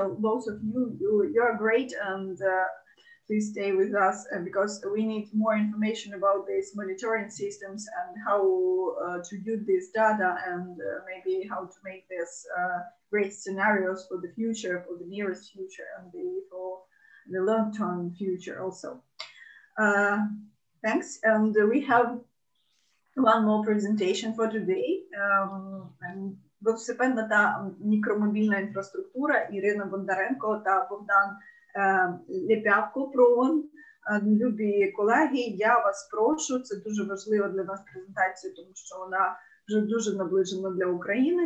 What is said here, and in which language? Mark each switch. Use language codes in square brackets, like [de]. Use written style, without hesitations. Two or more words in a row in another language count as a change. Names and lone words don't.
[en] Both of you, you're great, and please stay with us because we need more information about these monitoring systems and how to use this data, and maybe how to make this great scenarios for the future, for the nearest future, and for the long-term future also. Thanks, and we have one more presentation for today. [uk] Велосипедна та мікромобільна інфраструктура, Ірина Бондаренко та Богдан Лепявко, ПРООН. Любі колеги, я вас прошу, це дуже важлива для нас презентація, тому що вона вже дуже наближена для України.